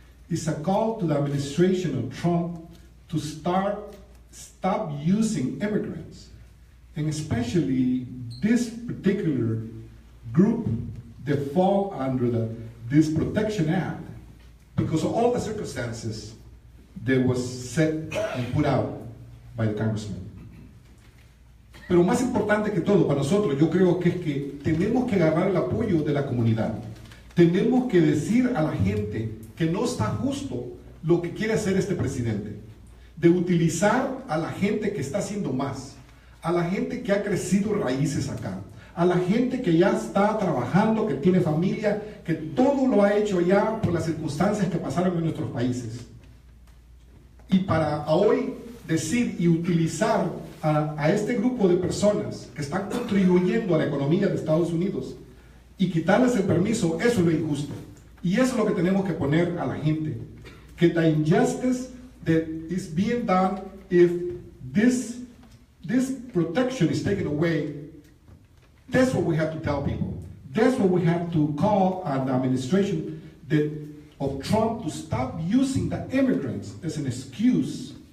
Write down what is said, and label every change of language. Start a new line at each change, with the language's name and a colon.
English: It's a call to the administration of Trump to stop using immigrants, and especially this particular group that fall under this Protection Act, because of all the circumstances that was set and put out by the congressman.
Spanish: Pero más importante que todo para nosotros, yo creo que es que tenemos que agarrar el apoyo de la comunidad. Tenemos que decir a la gente que no está justo lo que quiere hacer este presidente, de utilizar a la gente que está haciendo más, a la gente que ha crecido raíces acá, a la gente que ya está trabajando, que tiene familia, que todo lo ha hecho ya por las circunstancias que pasaron en nuestros países. Y para hoy decir y utilizar a este grupo de personas que están contribuyendo a la economía de Estados Unidos y quitarles el permiso, eso es lo injusto. Y eso es lo que tenemos que poner a la gente. Que
English: the injustice that is being done, if this protection is taken away, that's what we have to tell people. That's what we have to call on the administration of Trump to stop using the immigrants as an excuse.